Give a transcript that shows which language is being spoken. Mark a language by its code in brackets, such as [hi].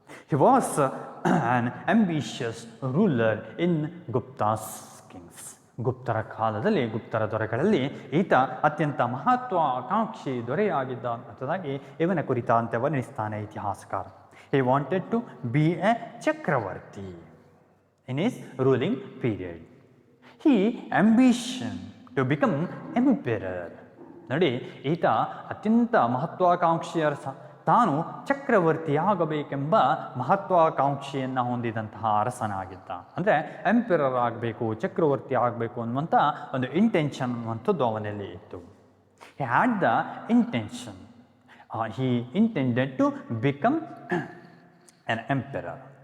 [en] He was an ambitious ruler in Guptas kings. [kn] ಗುಪ್ತರ ಕಾಲದಲ್ಲಿ, ಗುಪ್ತರ ದೊರೆಗಳಲ್ಲಿ ಈತ ಅತ್ಯಂತ ಮಹತ್ವಾಕಾಂಕ್ಷಿ ದೊರೆಯಾಗಿದ್ದ ಅನ್ನೋದಾಗಿ ಇವನ ಕುರಿತಂತೆ ವರ್ಣಿಸ್ತಾನೆ ಇತಿಹಾಸಕಾರ. [en] He wanted to be a chakravarti in his ruling period. He ambition to become emperor. [kn] ನೋಡಿ, ಈತ ಅತ್ಯಂತ ಮಹತ್ವಾಕಾಂಕ್ಷಿಯ ಅರಸ. ತಾನು ಚಕ್ರವರ್ತಿಯಾಗಬೇಕೆಂಬ ಮಹತ್ವಾಕಾಂಕ್ಷೆಯನ್ನು ಹೊಂದಿದಂತಹ ಅರಸನಾಗಿದ್ದ. ಅಂದರೆ ಎಂಪರರ್ ಆಗಬೇಕು, ಚಕ್ರವರ್ತಿ ಆಗಬೇಕು ಅನ್ನುವಂಥ ಒಂದು ಇಂಟೆನ್ಷನ್ ಅನ್ನುವಂಥದ್ದು ಅವನಲ್ಲಿ ಇತ್ತು. [en] He had the intention. He intended to become an emperor.